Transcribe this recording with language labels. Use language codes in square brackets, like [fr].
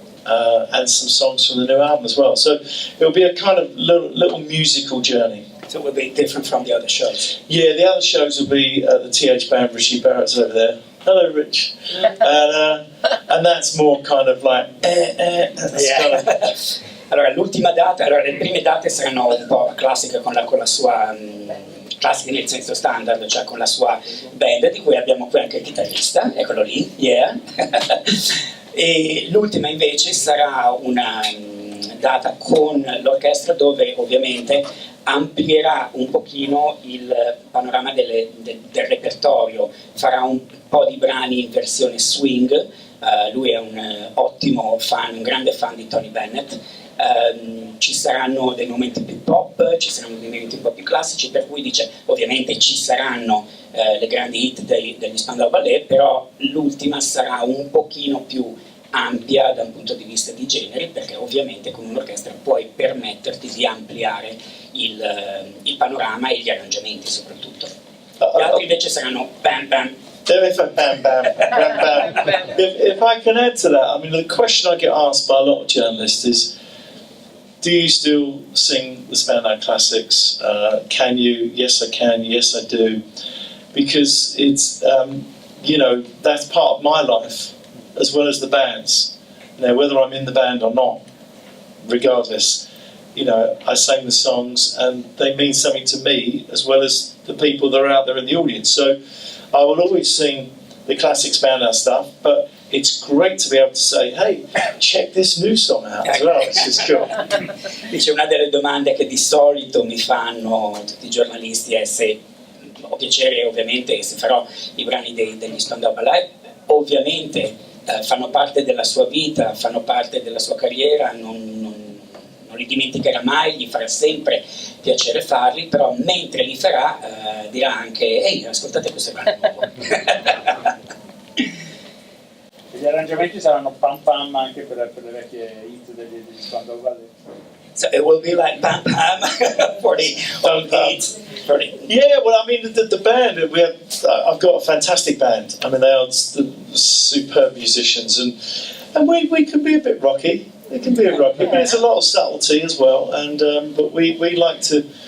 [en] And some songs from the new album as well. So it'll be a kind of little musical journey. So it will be different from the other shows? Yeah, the other shows will be the TH Band, Richie Barrett's over there. Hello, Rich. And that's more kind of like... Yeah. [it] Allora, l'ultima data, allora le prime date saranno un po' classiche con la sua classiche nel senso standard, cioè con la sua band, di cui abbiamo qui anche il chitarrista, eccolo lì, yeah. E l'ultima invece sarà una data con l'orchestra dove ovviamente amplierà un pochino il panorama del repertorio, farà un po' di brani in versione swing. Lui è un ottimo fan, un grande fan di Tony Bennett. Ci saranno dei momenti più pop, ci saranno dei momenti un po' più classici, per cui dice ovviamente ci saranno le grandi hit degli Spandau Ballet, però l'ultima sarà un pochino più ampia da un punto di vista di generi, perché ovviamente con un'orchestra puoi permetterti di ampliare il panorama e gli arrangiamenti soprattutto. Gli altri invece saranno bam bam. Bam, bam, bam, bam, bam. [en] If I can add to that, I mean, the question I get asked by a lot of journalists is, do you still sing the Spandau classics? Can you? Yes, I can. Yes, I do. Because it's, you know, that's part of my life, as well as the band's. Now, whether I'm in the band or not, regardless, you know, I sang the songs and they mean something to me, as well as the people that are out there in the audience. So I will always sing the classic Spandau stuff, but it's great to be able to say, hey, check this new song out as well. It's just cool. [it] Dice, una delle domande che di solito mi fanno tutti i giornalisti è se ho piacere ovviamente se farò i brani degli Spandau Ballet. Ovviamente fanno parte della sua vita, fanno parte della sua carriera, non li dimenticherà mai, gli farà sempre piacere farli, però mentre li farà dirà anche ehi, ascoltate questo brano nuovo. Gli arrangiamenti saranno pam pam anche per le vecchie hit degli Spandau Ballet. [en] So it will be like pam pam for the old beats. Yeah, well, I mean, the band, I've got a fantastic band. I mean, they are superb musicians, and we could be a bit rocky. It can be a rocky, but there's a lot of subtlety as well. And but we like to.